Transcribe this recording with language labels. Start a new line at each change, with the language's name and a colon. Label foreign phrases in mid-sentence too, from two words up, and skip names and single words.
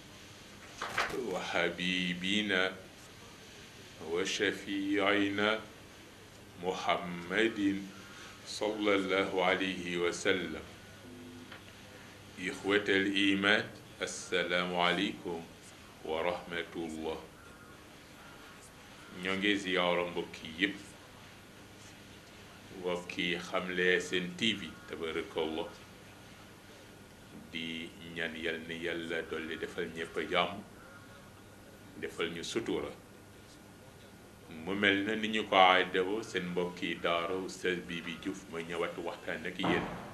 Arabic: وحبيبنا وشفيعنا محمد صلى الله عليه وسلم إخوة الإيمان السلام عليكم ورحمة الله
Wolof: ñoo ngi ziyaara mbokki yépp mbokki Xamle Sen TV tabarakallah di ñaan yal na yàlla dolli defal ñépp jàmm defal ñu sutura mu mel na ni ñu ko aadawoo seen mbokki daara Oustaz Bibi Diouf ma ñëwaat waxtaan ak yéen